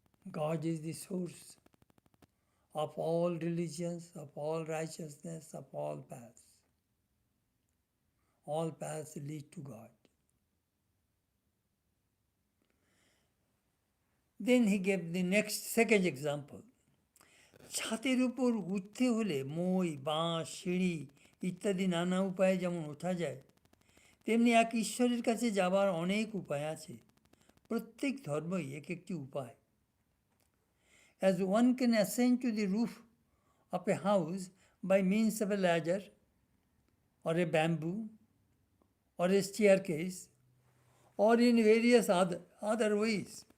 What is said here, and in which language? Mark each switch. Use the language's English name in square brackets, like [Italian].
[English] God is the source of all religions, of all righteousness, of all paths. All paths lead to God. Then he gave the second example. [Bangla] ছাতের উপর উঠতে হলে মই বাঁশ সিঁড়ি ইত্যাদি নানা উপায়ে যেমন ওঠা যায়, তেমনি এক ঈশ্বরের কাছে যাবার অনেক উপায় আছে। প্রত্যেক ধর্মই এক একটি উপায়। [English] As one can ascend to the roof of a house by means of a ladder or a bamboo or a staircase or in various other ways.